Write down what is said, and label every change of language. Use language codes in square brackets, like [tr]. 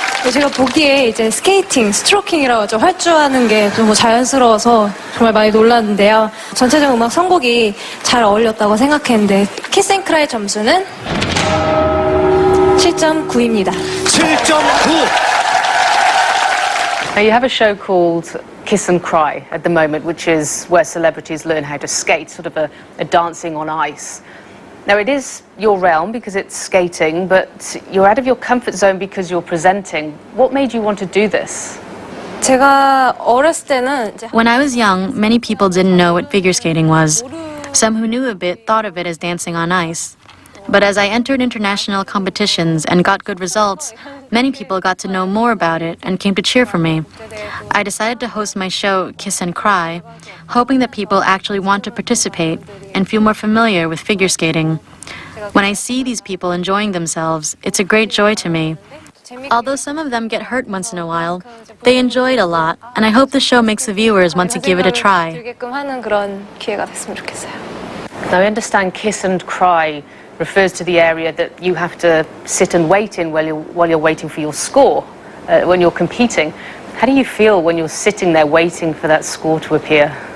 [ko] 제가 보기에 이제 스케이팅, 스트로킹이라고 좀 활주하는 게 좀 자연스러워서 정말 많이 놀랐는데요. 전체적 음악 선곡이 잘 어울렸다고 생각했는데 키스 앤 크라이 점수는 7.9입니다. 7.9. [en] Now you have a show called Kiss and Cry at the moment, which is where celebrities learn how to skate, sort of a dancing on ice. Now it is your realm because it's skating, but you're out of your comfort zone because you're presenting. What made you want to do this? [ko] 제가 어렸을 때는 이제 [en] When I was young, many people didn't know what figure skating was. Some who knew a bit thought of it as dancing on ice. But as I entered international competitions and got good results, many people got to know more about it and came to cheer for me. I decided to host my show, Kiss and Cry, hoping that people actually want to participate and feel more familiar with figure skating. When I see these people enjoying themselves, it's a great joy to me. Although some of them get hurt once in a while, they enjoy it a lot, and I hope the show makes the viewers want to give it a try. [ko] 들게끔 하는 그런 기회가 됐으면 좋겠어요. [en] Now I understand Kiss and Cry refers to the area that you have to sit and wait in while you're waiting for your score, when you're competing. How do you feel when you're sitting there waiting for that score to appear?